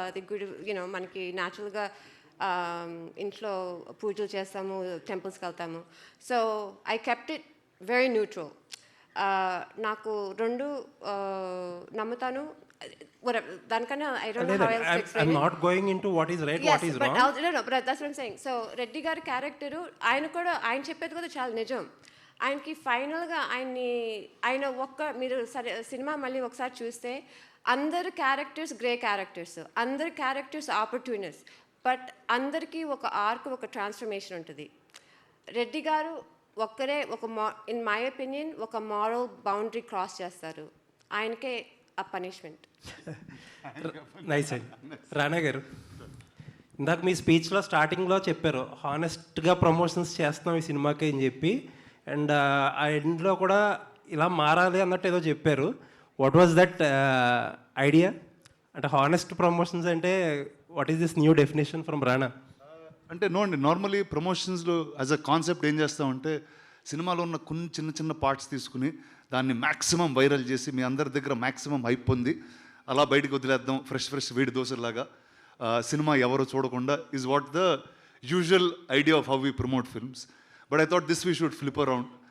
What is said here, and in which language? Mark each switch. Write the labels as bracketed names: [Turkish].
[Telugu] The good మనకి న్యాచురల్గా ఇంట్లో పూజలు చేస్తాము, టెంపుల్స్కి వెళ్తాము. [English] So I kept it very neutral. [Telugu] నాకు రెండు నమ్ముతాను. [English] దానికన్నా I don't know how else to explain. I'm not going into what is right, what is wrong. But that's what I'm saying. [Telugu] So Reddy గారి క్యారెక్టరు ఆయన చెప్పేది కూడా చాలా నిజం. ఆయనకి ఫైనల్గా ఆయన మీరు సరే సినిమా మళ్ళీ ఒకసారి చూస్తే అందరు క్యారెక్టర్స్ గ్రే క్యారెక్టర్స్, అందరు క్యారెక్టర్స్ ఆపర్చునిటీస్, బట్ అందరికీ ఒక ఆర్క్, ఒక ట్రాన్స్ఫర్మేషన్ ఉంటుంది. రెడ్డి గారు ఒక్కరే [English] in my opinion [Telugu] ఒక మారల్ బౌండరీ క్రాస్ చేస్తారు. ఆయనకే ఆ పనిష్మెంట్. నైస్ అండి. రాణా గారు, ఇందాక మీ స్పీచ్లో స్టార్టింగ్లో చెప్పారు హానెస్ట్గా ప్రమోషన్స్ చేస్తున్నాం ఈ సినిమాకి అని చెప్పి, అండ్ ఆ ఎండ్లో కూడా ఇలా మారాలి అన్నట్టు ఏదో చెప్పారు. [English] What was that idea? అంటే honest promotions అంటే what is this new definition from Rana? [Telugu] అంటే నో అండి, నార్మలీ ప్రమోషన్స్లో [English] as a concept [Telugu] ఏం చేస్తామంటే సినిమాలో ఉన్న కొన్ని చిన్న చిన్న పార్ట్స్ తీసుకుని దాన్ని మ్యాక్సిమం వైరల్ చేసి మీ అందరి దగ్గర మ్యాక్సిమం హైప్ పొంది అలా బయటకు వదిలేద్దాం ఫ్రెష్ వేడి దోశలాగా. సినిమా ఎవరు చూడకుండా [English] Is what the usual idea of how we promote films. But I thought this we should flip around.